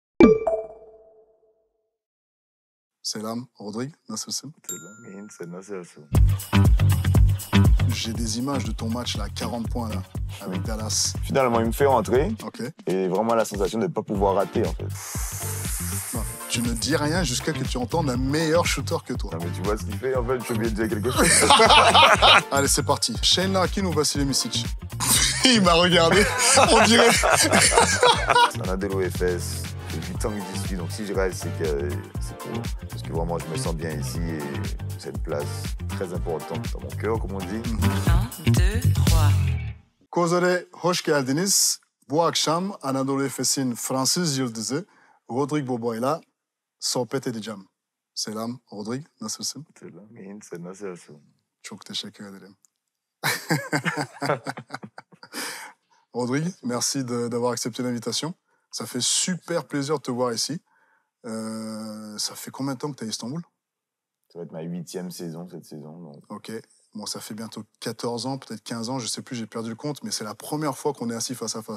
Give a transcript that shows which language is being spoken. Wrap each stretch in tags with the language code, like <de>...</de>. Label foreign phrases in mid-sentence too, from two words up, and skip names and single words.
<tr>Selam, Rodrigue, nasılsın? Selam, iyiyim. Sen nasılsın?</tr> <fr>J'ai des images de ton match là, 40 points là, avec Dallas. Finalement, il me fait rentrer Ok. et vraiment la sensation de ne pas pouvoir rater, en fait. Non, tu ne dis rien jusqu'à que tu entendes un meilleur shooter que toi. Non, mais tu vois ce qu'il fait, en fait, je suis obligé de dire quelque chose. Allez, c'est parti. Shane Larkin ou Vassili Micic? Il m'a regardé, on dirait. On a de l'OFS, j'ai 8 ans que j'y suis, donc si je reste, c'est pour eux. Parce que vraiment, je me sens bien ici et c'est une place très importante dans mon cœur, comme on dit. 1, 2, 3.</fr> <tr>Kozer'e hoş geldiniz. Bu akşam Anadolu Efes'in Fransız yıldızı Rodrigue Bobo'yla sohbet edeceğim. Selam Rodrigue, nasılsın? Selam, iyiyim. Sen nasılsın? Çok teşekkür ederim.</tr> <fr>Rodrigue, merci d'avoir accepté l'invitation. Ça fait super plaisir de te voir ici. Ça fait combien de temps que tu es à Istanbul? Ça va être ma 8e saison cette saison. Donc... Ok. Bon, ça fait bientôt 14 ans, peut-être 15 ans, je sais plus, j'ai perdu le compte, mais c'est la première fois qu'on est assis face à face.</fr>